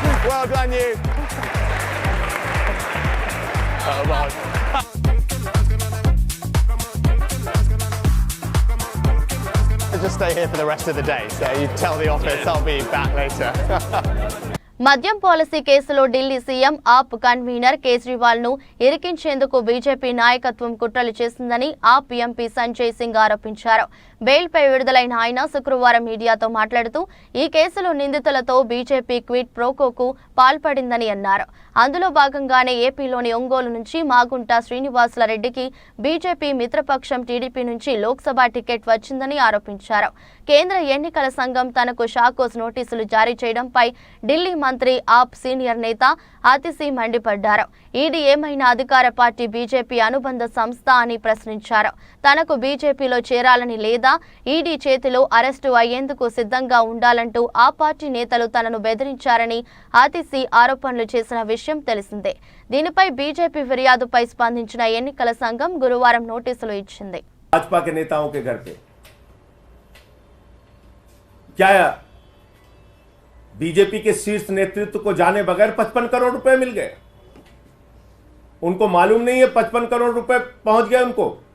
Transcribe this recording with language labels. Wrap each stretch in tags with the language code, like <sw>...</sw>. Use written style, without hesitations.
<en>Well done, you. Oh, well. Just stay here for the rest of the day, so you tell the office I'll be back later.</en> <te>మద్యం policy కేసులో Delhi CM ఆప్ convener Kejriwal ను ఇరికించేందుకు BJP నాయకత్వం కుట్రలు చేసిందని ఆప్ MP Sanjay Singh ఆరోపించారు. బెయిల్పై విడుదలైన ఆయన శుక్రవారం మీడియాతో మాట్లాడుతూ ఈ కేసులో నిందితులతో బీజేపీ క్విడ్ ప్రోకోకు పాల్పడిందని అన్నారు. అందులో భాగంగానే ఏపీలోని ఒంగోలు నుంచి మాగుంట శ్రీనివాసుల రెడ్డికి బీజేపీ మిత్రపక్షం టీడీపీ నుంచి లోక్సభ టికెట్ వచ్చిందని ఆరోపించారు. కేంద్ర ఎన్నికల సంఘం తనకు షాకోస్ నోటీసులు జారీ చేయడంపై ఢిల్లీ మంత్రి ఆప్ సీనియర్ నేత ఆతిశీ మండిపడ్డారు. ఈడీ ఏమైనా అధికార పార్టీ బీజేపీ అనుబంధ సంస్థ అని ప్రశ్నించారు. తనకు బీజేపీలో చేరాలని లేదా ఈడీ చేతిలో అరెస్టు అయ్యేందుకు సిద్ధంగా ఉండాలంటూ ఆ పార్టీ నేతలు తనను బెదిరించారని ఆతిశీ ఆరోపణలు చేసిన విషయం తెలిసిందే. దీనిపై బీజేపీ ఫిర్యాదుపై స్పందించిన ఎన్నికల సంఘం గురువారం నోటీసులు ఇచ్చింది.</te> <hi>भाजपा के नेताओं के घर पे क्या बीजेपी के शीर्ष नेतृत्व को जाने बगैर 55 करोड़ रुपए मिल गए? उनको मालूम नहीं है 55 करोड़ रुपए पहुंच गए उनको?</hi>